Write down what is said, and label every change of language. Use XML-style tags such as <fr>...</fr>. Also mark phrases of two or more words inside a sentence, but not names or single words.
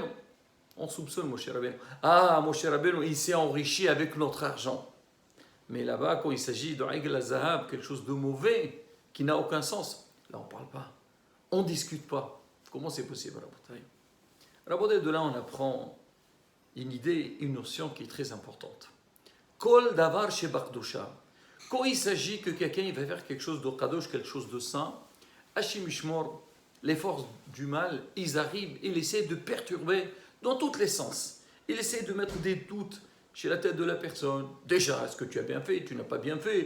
<fr>On soupçonne Moshe Rabbeinu. Ah, Moshe Rabbeinu, il s'est enrichi avec notre argent. Mais là-bas, quand il s'agit de</fr> <ar>عجل الذهب,</ar> <fr>quelque chose de mauvais, qui n'a aucun sens, là on ne parle pas. On ne discute pas. Comment c'est possible, Rabotai? Rabotai, de là on apprend une idée, une notion qui est très importante.</fr> <he>כל דבר שבקדושה.</he> <fr>Quand il s'agit que quelqu'un va faire quelque chose de kadosh, quelque chose de saint,</fr> <he>השם ישמור,</he> <fr>les forces du mal, ils arrivent, ils essaient de perturber dans tous les sens. Ils essaient de mettre des doutes chez la tête de la personne. Déjà, est-ce que tu as bien fait? Tu n'as pas bien fait?</fr>